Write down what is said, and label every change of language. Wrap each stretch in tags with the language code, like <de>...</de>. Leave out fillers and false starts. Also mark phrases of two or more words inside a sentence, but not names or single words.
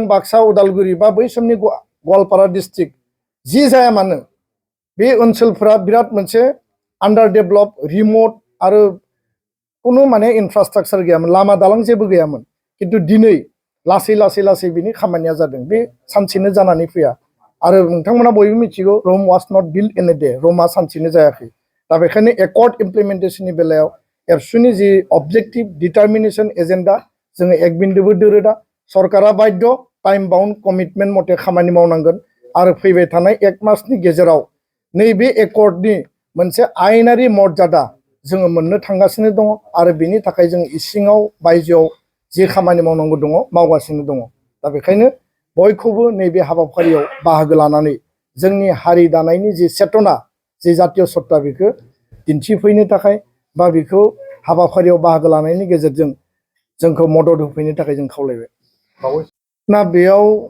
<brx>बाक्सा उदालगुरि बा बै समनि गवालपारा डिस्ट्रिक्ट जि जाया मानो बे ओनसोलफोरा बिराद मोनसे</brx> <en>under develop</en> <brx>रिमोट आरो कुनु माने इनफ्रास्ट्राक्चार गैयामोन लामा दालां जेबो गैयामोन किन्तु दिनै लासै लासै लासै बिनि खामानिया जादों बे सानसेनो जानानै फैया आरो नोंथांमोना बयबो मिथिगौ</brx> <en>Rome was not build in a day</en> <brx>रमआ सानसेनो जायाखै दा बेखायनो</brx> <en>accord implementation</en> <brx>बेलायाव एबसुनि जि</brx> <en>objective determination agenda</en> <brx>जोङो एक बिन्दोबो दोरोदा सरकारा बाध्य</brx> <en>time bound commitment</en> <brx>मथे खामानि मावनांगोन आरो फैबाय थानाय 1 मासनि गेजेराव नैबे एकर्डनि मोनसे आयेनारि मर्यादा जोङो मोननो थांगासिनो दङ आरो बिनि थाखाय जों इसिङाव बायजोआव जे खामानि मावनांगौ दङ मावगासिनो दङ दा बेखायनो बयखौबो नैबे हाबाफारियाव बाहागो लानानै जोंनि हारि दानायनि जि चेतना जि जातीय सत्ता बेखौ दिन्थिफैनो थाखाय बा बेखौ हाबाफारियाव बाहागो लानायनि गेजेरजों जोंखौ मदद होफैनो थाखाय जों खावलायबाय ना बेयाव</brx>